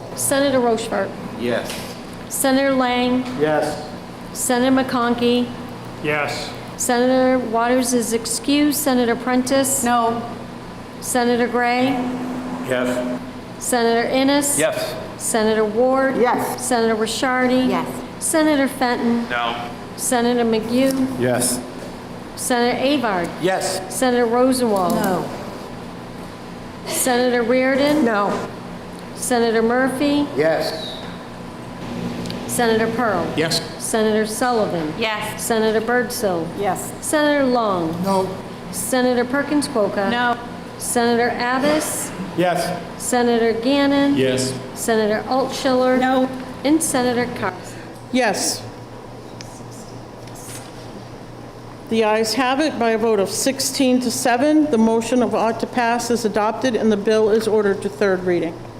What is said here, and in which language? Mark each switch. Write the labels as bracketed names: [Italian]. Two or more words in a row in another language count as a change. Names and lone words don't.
[English] Senator Rochefort. Yes. Senator Lang. Yes. Senator McConkey. Yes. Senator Waters is excused. Senator Prentice. No. Senator Gray. Yes. Senator Innes. Yes. Senator Ward. Yes. Senator Rishardi. Yes. Senator Fenton. No. Senator McHugh. Yes. Senator Avard. Yes. Senator Rosenwald. No. Senator Reardon. No. Senator Murphy. Yes. Senator Pearl. Yes. Senator Sullivan. Yes. Senator Birdsell. Yes. Senator Long. No. Senator Perkins Quokka. No. Senator Abbas. Yes. Senator Gannon. Yes. Senator Altshuler. No. And Senator Carson. Yes. The ayes have it by a vote of 16 to 7. The motion of ought to pass is adopted and the bill is ordered to third reading.